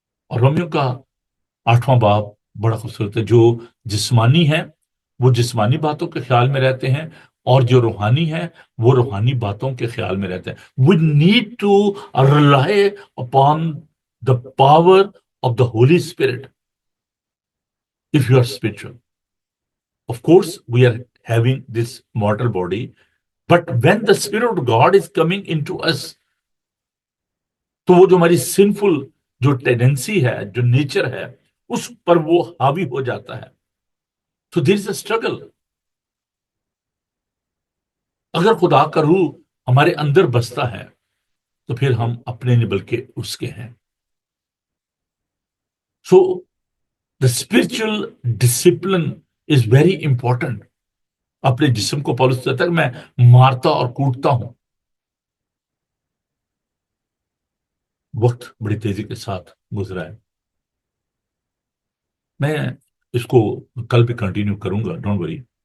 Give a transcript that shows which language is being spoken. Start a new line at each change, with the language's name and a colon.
Urdu: اور رومیو کا 8واں باب بڑا خوبصورت ہے. جو جسمانی ہے وہ جسمانی باتوں کے خیال میں رہتے ہیں، اور جو روحانی ہے وہ روحانی باتوں کے خیال میں رہتے ہیں.
English: We need to rely upon the power of the Holy Spirit if you are spiritual. Of course, we are having this mortal body, but when the Spirit of God is coming into us,
Urdu: تو وہ جو ہماری sinful جو tendency ہے، جو nature ہے، اس پر وہ حاوی ہو جاتا ہے.
English: So there is a struggle.
Urdu: اگر خدا کا روح ہمارے اندر بستا ہے تو پھر ہم اپنے نہیں بلکہ اس کے ہیں.
English: So the spiritual discipline is very important.
Urdu: اپنے جسم کو پالس کہتا ہے کہ میں مارتا اور کوٹتا ہوں. وقت بڑی تیزی کے ساتھ گزرا ہے. میں اس کو کل بھی کنٹینیو کروں گا،
English: Don't worry.